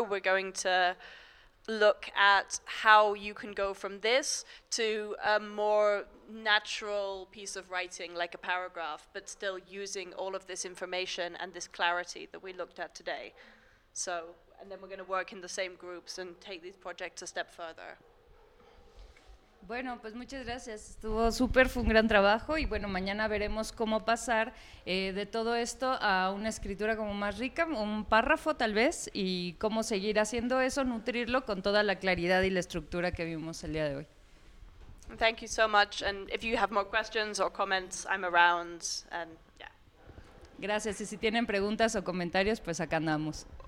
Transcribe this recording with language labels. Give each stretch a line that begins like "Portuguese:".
English: We're going to look at how you can go from this to a more natural piece of writing, like a paragraph, but still using all of this information and this clarity that we looked at today. So, and then we're going to work in the same groups and take these projects a step further.
Spanish: Bueno, pues muchas gracias. Estuvo súper, fue un gran trabajo y bueno, mañana veremos cómo pasar de todo esto a una escritura como más rica, un párrafo tal vez, y cómo seguir haciendo eso, nutrirlo con toda la claridad y la estructura que vimos el día de hoy.
English: Thank you so much, and if you have more questions or comments, I'm around, and yeah.
Spanish: Gracias, y si tienen preguntas o comentarios, pues acá andamos.